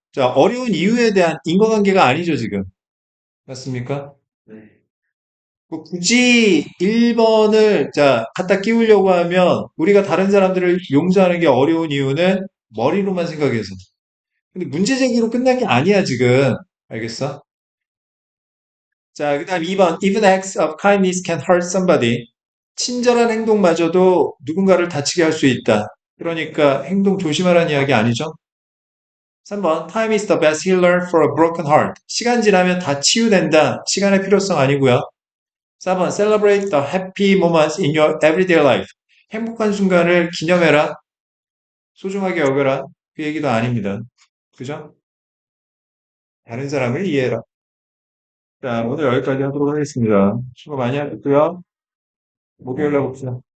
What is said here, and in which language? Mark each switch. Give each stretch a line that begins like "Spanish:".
Korean: 자, 어려운 이유에 대한 인과관계가 아니죠, 지금. 맞습니까? 그 굳이 1번을, 자, 갖다 끼우려고 하면 우리가 다른 사람들을 용서하는 게 어려운 이유는 머리로만 생각해서. 근데 문제 제기로 끝난 게 아니야, 지금. 알겠어? 자, 그 다음 2번.
English: Even acts of kindness can hurt somebody.
Korean: 친절한 행동마저도 누군가를 다치게 할 수 있다. 그러니까 행동 조심하라는 이야기 아니죠? 3번.
English: Time is the best healer for a broken heart.
Korean: 시간 지나면 다 치유된다. 시간의 필요성 아니고요. 4번.
English: Celebrate the happy moments in your everyday life.
Korean: 행복한 순간을 기념해라. 소중하게 여겨라. 그 얘기도 아닙니다. 그죠? 다른 사람을 이해해라. 자, 오늘 여기까지 하도록 하겠습니다. 수고 많이 하셨고요. 목요일날 봅시다.